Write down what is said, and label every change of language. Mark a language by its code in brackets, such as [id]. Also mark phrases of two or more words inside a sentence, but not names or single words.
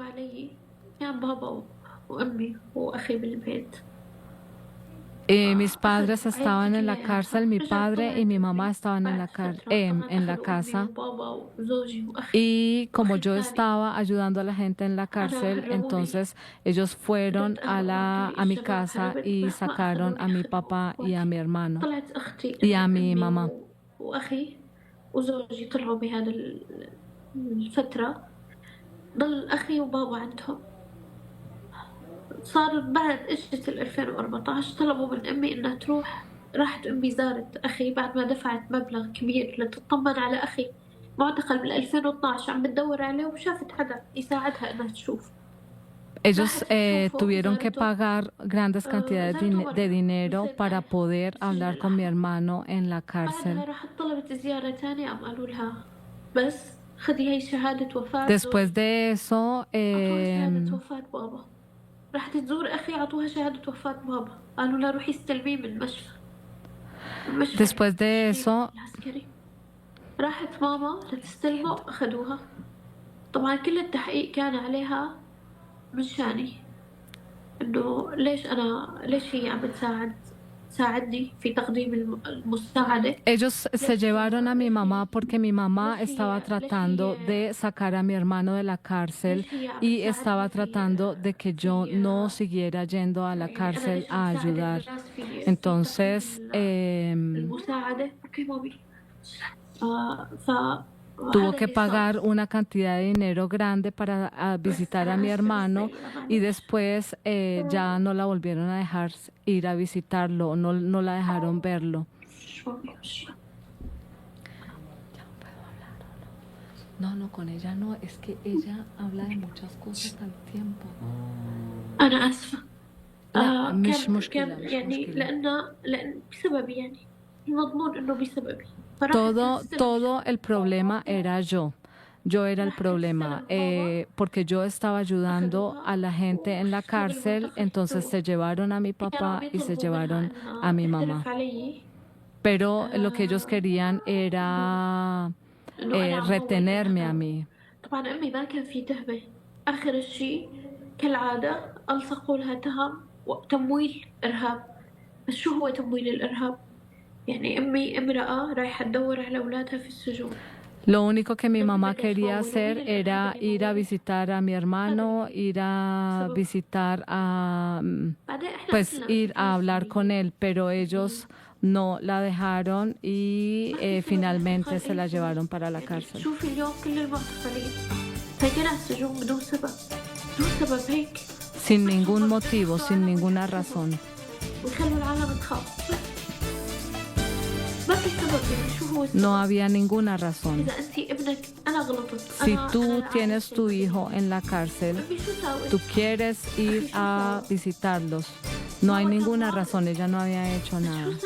[es] Mis padres estaban en la cárcel, mi padre y mi mamá estaban en la casa. Y como yo estaba ayudando a la gente en la cárcel, entonces ellos fueron a mi casa y sacaron a mi papá y a mi hermano y a mi mamá. [ar] صار بعد اجت 2014 طلبوا من امي انها تروح. راحت امي زارت اخي بعد ما دفعت مبلغ كبير لتطمن على اخي معتقل بال 2012 عم بتدور عليه وشافت حدا يساعدها انها تشوف. [es] Ellos tuvieron que pagar grandes cantidades de dinero para poder hablar con mi hermano en la cárcel. Después de eso, [ar] راحت تزور أخي عطوها شهادة وفاة بابا قالوا لها روحي استلميه من المشفى. [es] Después de eso, [ar] راحت ماما لتستلمه أخذوها. طبعا كل التحقيق كان عليها من شاني إنه ليش هي عم تساعدني في تقديم المساعدة. [es] Ellos se llevaron a mi mamá porque mi mamá estaba tratando de sacar a mi hermano de la cárcel y estaba tratando de que yo no siguiera yendo a la cárcel a ayudar. Entonces, [ar] المساعدة أوكي مامي. [es] tuvo que pagar una cantidad de dinero grande para visitar a mi hermano y después ya no la volvieron a dejar ir a visitarlo, no la dejaron verlo. No, con ella no, es que ella habla de muchas cosas al tiempo. [ar] أنا آسفة. لا مش مشكلة يعني لأن بسببي يعني المضمون إنه بسببي. [es] Todo el problema era yo. Yo era el problema, porque yo estaba ayudando a la gente en la cárcel, entonces se llevaron a mi papá y se llevaron a mi mamá. Pero lo que ellos querían era retenerme a mí. [ar] طبعا أمي ما كان في تهمة. آخر الشيء كالعادة ألصقوا لها تهم وتمويل إرهاب. بس شو هو تمويل الإرهاب؟ يعني أمي امرأة رايحة تدور على أولادها في السجون. [es] Lo único que mi mamá quería hacer era ir a visitar a mi hermano, ir a visitar pues ir a hablar con él, pero ellos no la dejaron y finalmente se la llevaron para la cárcel. [ar] شوفي اليوم كل المعتقلين سجنوا السجون بدون سبب هيك. [es] Sin ningún motivo, sin ninguna razón. [ar] ويخلوا العالم تخاف. [es] No había ninguna razón. Si tú tienes tu hijo en la cárcel, tú quieres ir a visitarlos, no hay ninguna razón, ella no había hecho nada.